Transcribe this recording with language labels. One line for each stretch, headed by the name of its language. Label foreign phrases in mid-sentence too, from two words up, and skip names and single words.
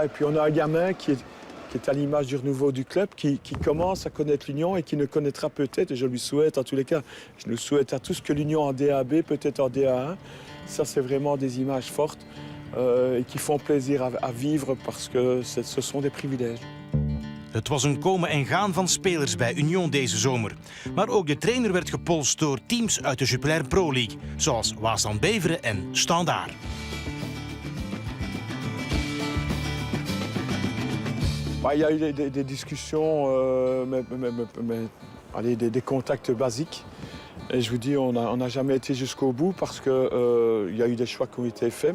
French: Et puis on a un gamin qui est à l'image du renouveau du club, qui commence à connaître l'Union et qui ne connaîtra peut-être, et je lui souhaite en tous les cas, je le souhaite à tous que l'Union en DAB, peut-être en DA1. Ça, c'est vraiment des images fortes et qui font plaisir à vivre parce que ce sont des privilèges.
Dutch: Het was een komen en gaan van spelers bij Union deze zomer. Maar ook de trainer werd gepolst door teams uit de Jupiler Pro League, zoals Waasland Beveren en Standaard.
French: Il y a eu des discussions, des contacts basiques. Et je vous dis, on n'a jamais été jusqu'au bout parce qu'il y a eu des choix qui ont été faits.